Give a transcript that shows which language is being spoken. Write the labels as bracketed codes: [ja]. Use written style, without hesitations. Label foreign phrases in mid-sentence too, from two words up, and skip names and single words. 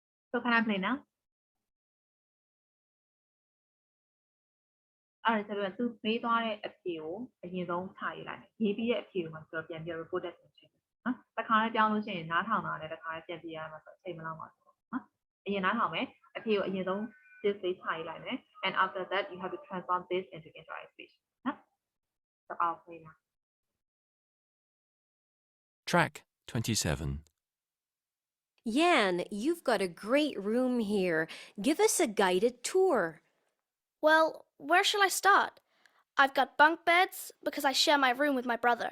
[en] So can I play now? [my] အဲ့ဒါဆိုတော့သူမေးသွားတဲ့အဖြေကိုအရင်ဆုံးခြာရေးလိုက်မယ်ရေးပြီးတဲ့အဖြေကိုမှဆိုတော့ပြန်ပြီး report တက်ပြန်ချိန်နော်တစ်ခါလေးပြောင်းလို့ရှိရင်နားထောင်တာနဲ့တစ်ခါလေးပြန်ပြရမှာဆိုအချိန်မလောက်ပါဘူးနော်အရင်နားထောင်မယ်အဖြေကိုအရင်ဆုံး this လေးခြာရေးလိုက်မယ် [en] and after that you have to transform this into interactive speech [my] နော် [en] so I'll play now. Track 27. Yan, you've got a great room here. Give us a guided tour. Well, where shall I start? I've got bunk beds because I share my room with my brother.